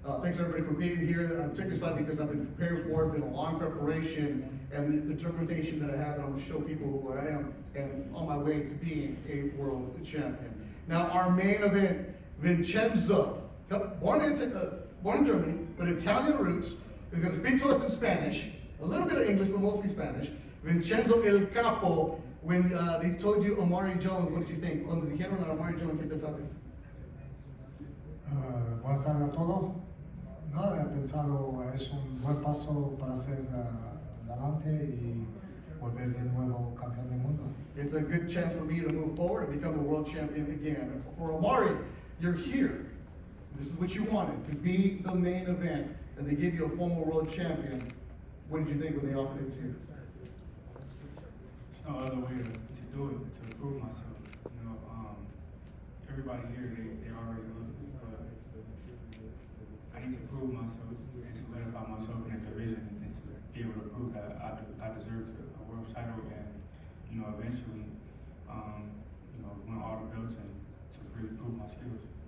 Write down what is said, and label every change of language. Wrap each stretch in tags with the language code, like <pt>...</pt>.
<en>Thanks everybody for being here. I'm taking this fight because I've been prepared for it, been a long preparation, and the determination that I have, and I want to show people who I am, and on my way to being a world champion. Now our main event, Vincenzo, born in Germany, but Italian roots, is going to speak to us in Spanish, a little bit of English, but mostly Spanish. Vincenzo El Capo, when they told you Amari Jones, what did you think?</en> <es>Cuando dijeron a Amari Jones, ¿qué pensaste? Buenas tardes a todos. No, he pensado es un buen paso para hacer adelante y volver de nuevo campeón del mundo.</es> <en>It's a good chance for me to move forward and become a world champion again. And for Amari, you're here. This is what you wanted, to be the main event, and they give you a former world champion. What did you think when they offered it to you? There's no other way to do it, to prove myself. You know, everybody here, they already look, but I need to prove myself and solidify myself in that division and to be able to prove that I deserve a world title and, you know, eventually, you know, win all the belts and to really prove my skills.</en>